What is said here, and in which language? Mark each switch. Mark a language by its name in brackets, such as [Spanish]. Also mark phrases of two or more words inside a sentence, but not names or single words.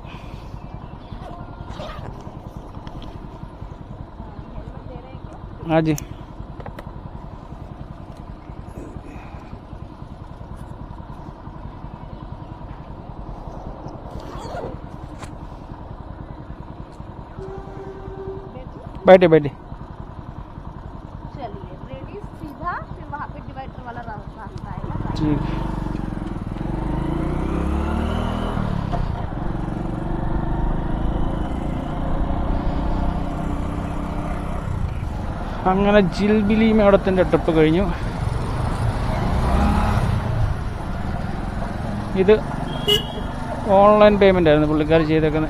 [Hindi] जी बैठे बैठे चलिए रेडी सीधा, फिर वहाँ पे डिवाइडर वाला रास्ता आएगा. ठीक. [Malayalam] അങ്ങനെ ജിൽബിലി മേടത്തിൻ്റെ ട്രിപ്പ് കഴിഞ്ഞു. ഇത് [English] online payment [Malayalam] ആയിരുന്നു പുള്ളിക്കാർ ചെയ്തേക്കുന്നത്.